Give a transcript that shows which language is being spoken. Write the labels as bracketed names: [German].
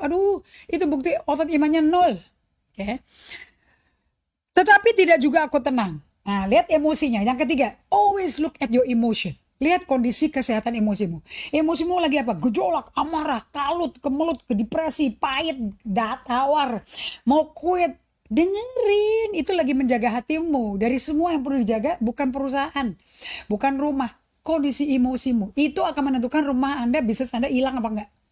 [Indonesian] Aduh, itu bukti otot imannya nol. Oke. Tetapi tidak juga aku tenang. Nah, lihat emosinya. Yang ketiga, [English] always look at your emotion. [Indonesian] Lihat kondisi kesehatan emosimu. Emosimu lagi apa? Gejolak, amarah, kalut, kemelut, depresi, pahit, tawar, mau quit. Dengerin, itu lagi menjaga hatimu. Dari semua yang perlu dijaga bukan perusahaan, bukan rumah. Kondisi emosimu. Itu akan menentukan rumah Anda, bisnis Anda hilang apa enggak.